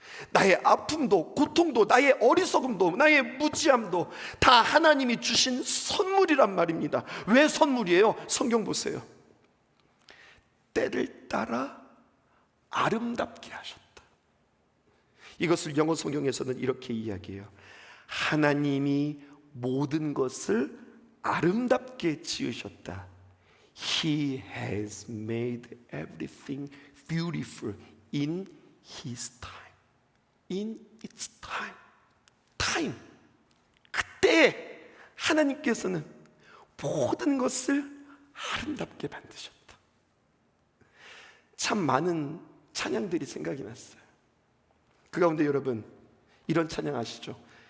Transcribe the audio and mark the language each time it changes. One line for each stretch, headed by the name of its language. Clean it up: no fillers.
Korean: 나의 아픔도 고통도 나의 어리석음도 나의 무지함도 다 하나님이 주신 선물이란 말입니다. 왜 선물이에요? 성경 보세요. 때를 따라 아름답게 하셨다. 이것을 영어 성경에서는 이렇게 이야기해요. 하나님이 모든 것을 아름답게 지으셨다.
English: He has made everything beautiful in His time. In its time. Time.
Korean: 그때 하나님께서는 모든 것을 아름답게 만드셨다. 참 많은 찬양들이 생각이 났어요. 그 가운데 여러분, 이런 찬양 아시죠?